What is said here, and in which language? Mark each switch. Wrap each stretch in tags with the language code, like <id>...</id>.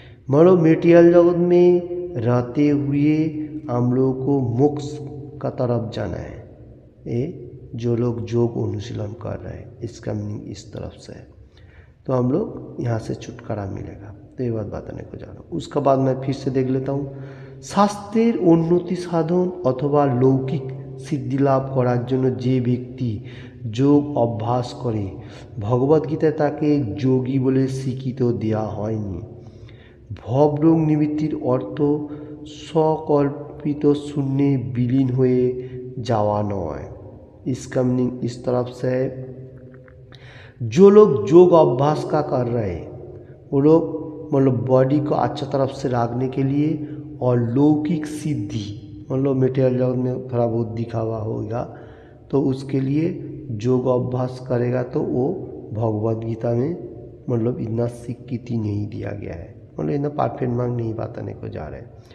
<hi>मतलब मेटेरियल जगत में रहते हुए हम लोगों को मोक्ष का तरफ जाना है। ये जो लोग योग अनुशीलन कर रहे हैं इसका मीनिंग इस तरफ से है, तो हम लोग यहाँ से छुटकारा मिलेगा। तो ये बात बताने को जा रहा हूँ। उसके बाद मैं फिर से देख लेता हूँ।</hi> <bn>স্বাস্থ্যের উন্নতি সাধন অথবা লৌকিক সিদ্ধি লাভ করার জন্য যে ব্যক্তি যোগ অভ্যাস করে ভগবদ্গীতায় তাকে যোগী বলে স্বীকৃতি দেওয়া হয়নি। ভবরোগ নিবৃত্তির অর্থ সকল্পিত শূন্যে বিলীন হয়ে যাওয়া নয়।</bn> <hi>इसका मीनिंग इस तरफ से है, जो लोग योग अभ्यास का कर रहे हैं वो लोग मतलब बॉडी को अच्छा तरफ से रखने के लिए और लौकिक सिद्धि मतलब मेटेरियल जगत में थोड़ा बहुत दिखावा होगा तो उसके लिए योग अभ्यास करेगा, तो वो भगवद गीता में मतलब इतना स्वीकृति नहीं दिया गया है, मतलब इतना परफेक्ट मार्ग नहीं बताने को जा रहे हैं।</hi>